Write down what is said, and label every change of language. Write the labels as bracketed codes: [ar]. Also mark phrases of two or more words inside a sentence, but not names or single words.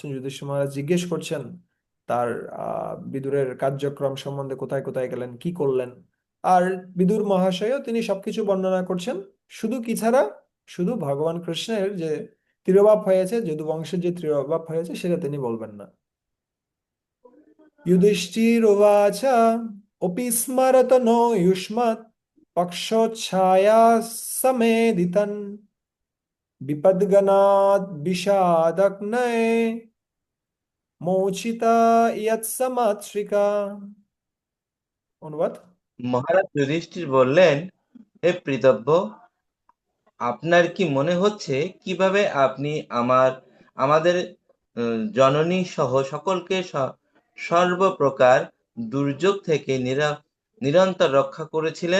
[bn] যুধিষ্ঠির মহারাজ জিজ্ঞেস করছেন তার বিদুরের কার্যক্রম সম্বন্ধে, কোথায় কোথায় গেলেন, কি করলেন। আর বিদুর মহাশয়ও তিনি সবকিছু বর্ণনা করছেন, শুধু কি ছাড়া, শুধু ভগবান কৃষ্ণের যে তিরোভাব হয়েছে, যদু বংশের যে তিরোভাব হয়েছে সেটা তিনি বলবেন না। [sa] युधिष्ठिरुवाच अपि स्मरत नो युष्मत् पक्षोच्छाया समेधितन् विपद्गणाद् विषादग्नये मोचिता यत्समात्रिका। [bn] অনুবাদ। মহারাজ যুধিষ্ঠির বললেন, হে প্রীতব্য, আপনার কি মনে হচ্ছে কিভাবে আপনি আমাদের জননী সহ সকলকে সর্বপ্রকার দুর্যোগ থেকে নিরন্তর রক্ষা করেছিলেন?